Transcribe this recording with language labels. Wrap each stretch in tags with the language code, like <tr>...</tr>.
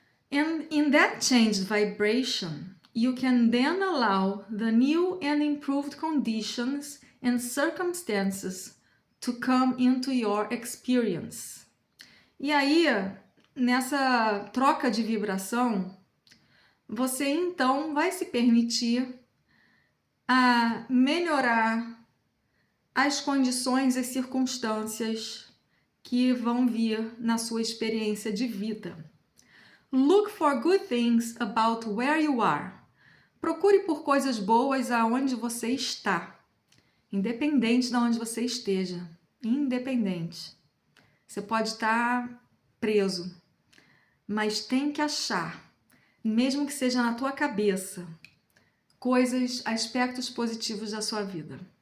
<en>And in that changed vibration, you can then allow the new and improved conditions and circumstances to come into your experience.</en> <pt>E aí, nessa troca de vibração, você então vai se permitir a melhorar as condições e circunstâncias que vão vir na sua experiência de vida.</pt> <en>Look for good things about where you are.</en> <pt>Procure por coisas boas aonde você está, independente de onde você esteja. Independente. Você pode estar preso, mas tem que achar, mesmo que seja na tua cabeça, coisas, aspectos positivos da sua vida.</pt>